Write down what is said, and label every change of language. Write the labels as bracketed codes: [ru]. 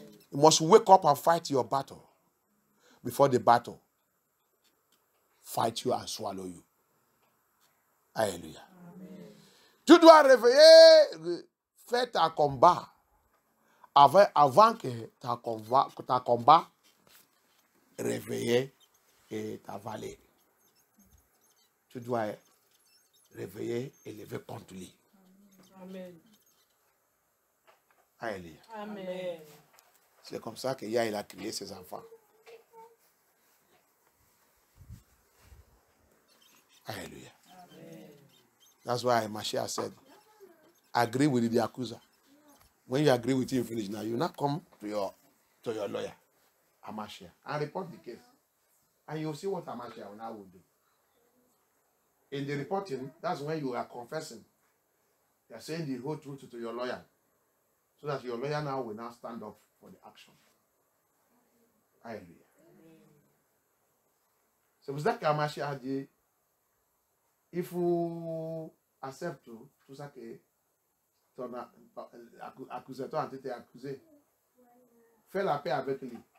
[en] You must wake up and fight your battle before the battle fight you and swallow you. Alléluia. [fr] Tu dois réveiller, faire ta combat avant que ta combat réveille et t'avaler. Tu dois réveiller et lever contre lui. Amen. Alléluia. Amen. C'est comme ça que Yah il a créé ses enfants. Alléluia. [en] That's why Mashiach said, agree with the accuser. When you agree with him, finish now. You now come to your lawyer, Mashiach, and report the case. And you'll see what Mashiach now will do. In the reporting, that's when you are confessing. You are saying the whole truth to your lawyer. So that your lawyer now will now stand up for the action. Alléluia. [fr] C'est pour ça qu'Amashi a dit, il faut accepter tout ça que ton accusateur a été accusé. Fais la paix avec lui.